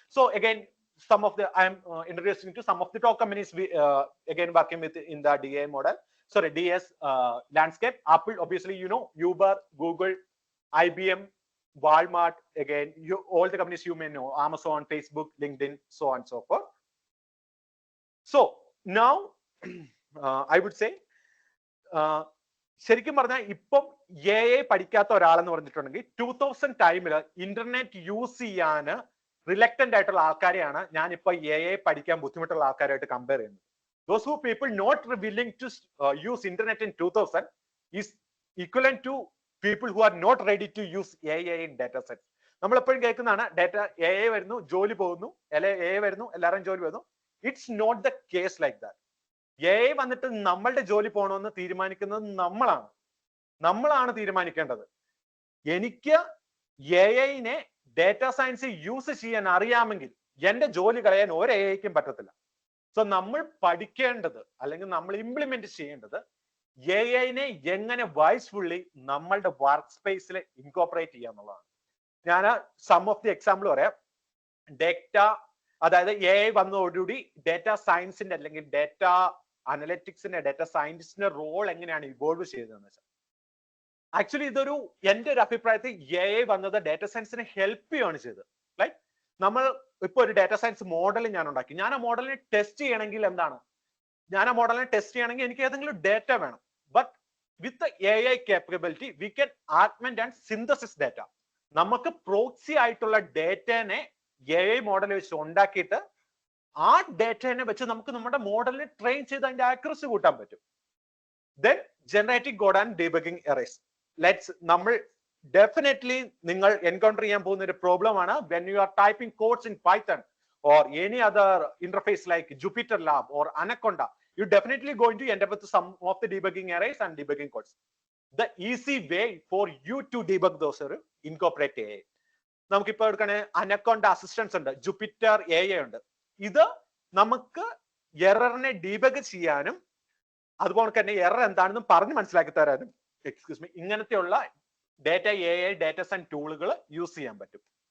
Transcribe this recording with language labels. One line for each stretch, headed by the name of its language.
English: So again, I'm introducing to some of the top companies we again working with in the DA model. Sorry, DS landscape. Apple, obviously, you know, Uber, Google, IBM, Walmart, again, all the companies you may know, Amazon, Facebook, LinkedIn, so on and so forth. So now I would say
Malayalam: ശരിക്കും പറഞ്ഞാൽ ഇപ്പം AI പഠിക്കാത്ത ഒരാളെന്ന് പറഞ്ഞിട്ടുണ്ടെങ്കിൽ 2000 ടൈമിൽ internet use ചെയ്യാൻ reluctant ആയിട്ടുള്ള ആൾക്കാരെയാണ് ഞാനിപ്പോ AI പഠിക്കാൻ ബുദ്ധിമുട്ടുള്ള ആൾക്കാരായിട്ട് കമ്പയർ ചെയ്യുന്നത്.
English: Those who people not willing to use internet in 2000 is equivalent to people who are not ready to use AI in data sets.
Malayalam: നമ്മൾ എപ്പോഴും കേൾക്കുന്നതാണ് ഡാറ്റ AI വരുന്നു ജോലി പോകുന്നു, AI വരുന്നു എല്ലാവരും ജോലി പോകുന്നു.
English: It's not the case like that.
Malayalam: AI വന്നിട്ട് നമ്മളുടെ ജോലി പോകണമെന്ന് തീരുമാനിക്കുന്നത് നമ്മളാണ് തീരുമാനിക്കേണ്ടത്. എനിക്ക് AI-നെ ഡാറ്റാ സയൻസ് യൂസ് ചെയ്യാൻ അറിയാമെങ്കിൽ എന്റെ ജോലി കളയാൻ ഒരു AI-ക്കും പറ്റത്തില്ല. സോ നമ്മൾ പഠിക്കേണ്ടത് അല്ലെങ്കിൽ നമ്മൾ ഇംപ്ലിമെന്റ് ചെയ്യേണ്ടത് AI-നെ എങ്ങനെ വൈസ്ഫുള്ളി നമ്മളുടെ വർക്ക് സ്പേസിൽ ഇൻകോപ്പറേറ്റ് ചെയ്യുക എന്നുള്ളതാണ്. ഞാൻ സം ഓഫ് ദി എക്സാമ്പിൾ പറയാം. ഡേറ്റ, അതായത് AI വന്നതോടുകൂടി ഡാറ്റ സയൻസിന്റെ അല്ലെങ്കിൽ ഡാറ്റ അനലിറ്റിക്സിന്റെ ഡാറ്റ സയന്റിസ്റ്റിന്റെ റോൾ എങ്ങനെയാണ് ഇവോൾവ് ചെയ്തതെന്ന് വെച്ചാൽ, ആക്ച്വലി ഇതൊരു എന്റെ ഒരു അഭിപ്രായത്തിൽ AI വന്നത് ഡാറ്റ സയൻസിനെ ഹെൽപ്പ് ചെയ്യുകയാണ് ചെയ്തത്. ലൈക്ക് നമ്മൾ ഇപ്പൊ ഒരു ഡാറ്റ സയൻസ് മോഡൽ ഞാൻ ഉണ്ടാക്കി, ഞാൻ ആ മോഡലിനെ ടെസ്റ്റ് ചെയ്യണമെങ്കിൽ എന്താണ്, ഞാൻ ആ മോഡലിനെ ടെസ്റ്റ് ചെയ്യണമെങ്കിൽ എനിക്ക് ഏതെങ്കിലും ഡേറ്റ വേണം.
English: But with AI capability we can augment and synthesis data.
Malayalam: നമുക്ക് പ്രോക്സി ആയിട്ടുള്ള ഡേറ്റനെ AI മോഡൽ വെച്ച് ഉണ്ടാക്കിയിട്ട് ആ ഡേറ്റനെ വെച്ച് നമുക്ക് നമ്മുടെ മോഡലിനെ ട്രെയിൻ ചെയ്ത് അതിന്റെ ആക്യുറസി കൂട്ടാൻ പറ്റും.
English: Then generating code and debugging errors.
Malayalam: നമ്മൾ ഡെഫിനറ്റ്ലി നിങ്ങൾ എൻകൗണ്ടർ ചെയ്യാൻ പോകുന്ന ഒരു പ്രോബ്ലം ആണ്
English: when you are typing codes in Python or any other interface like Jupyter Lab or Anaconda, you definitely going to end up with some of the debugging errors and debugging codes. The easy way for you to debug those are incorporate AI.
Malayalam: നമുക്കിപ്പോ എടുക്കണേ Anaconda assistance ഉണ്ട്, Jupyter AI ഉണ്ട്. ഇത് നമുക്ക് എററിനെ debug ചെയ്യാനും അതുപോലെ തന്നെ error എന്താണെന്നും പറഞ്ഞ് മനസ്സിലാക്കി തരാനും ഇങ്ങനത്തെയുള്ള ഡാറ്റ AI ഡാറ്റ സയൻസ് ടൂളുകൾ യൂസ് ചെയ്യാൻ പറ്റും.